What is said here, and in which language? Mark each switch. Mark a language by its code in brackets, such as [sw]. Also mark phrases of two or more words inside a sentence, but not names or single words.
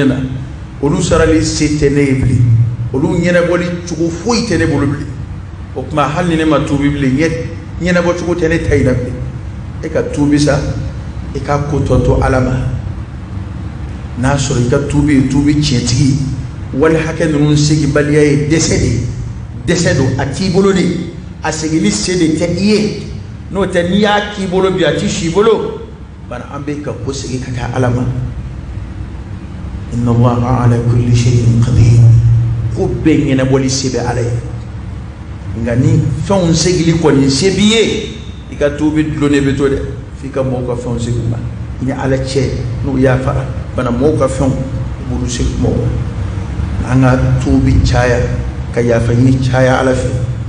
[bm] na olu sarali se tɛ ne ye bilen olu ɲɛnabɔli cogo foyi tɛ ne bolo bilen o tuma hali ni ne ma tubi bilen ɲɛnabɔ cogo tɛ ne ta in na bilen e ka tubi sa i ka ko tɔ to ala ma n'a sɔrɔ i ka tubi ye tubi tiɲɛtigi wali hakɛ ninnu segibaliya ye dɛsɛ don a t'i bolo de a segili se de tɛ i ye n'o tɛ n'i y'a k'i bolo bi a t'i si bolo bari an bɛ ka ko segi ka taa ala ma [ar] إن الله على كل شيء قدير [bm] ko bɛɛ ɲɛnabɔli se bɛ ala ye nka ni fɛnw segili kɔni se b'i ye i ka tubi dulonnen bɛ to dɛ f'i ka mɔgɔw ka fɛnw segi ma i ni ala cɛ n'u y'a fara bana mɔgɔw ka fɛnw i b'olu segi mɔgɔw an ka tubi caya ka yafa ɲini caya ala fɛ